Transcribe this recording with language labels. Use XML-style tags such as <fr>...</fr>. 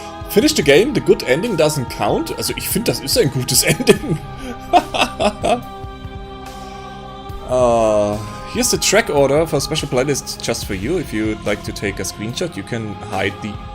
<en>Finish the game, the good ending doesn't count.</en> <de>Also ich finde, das ist ein gutes Ending.</de> <en>Here's the track order for a special playlist just for you. If you'd like to take a screenshot, you can hide the...</en>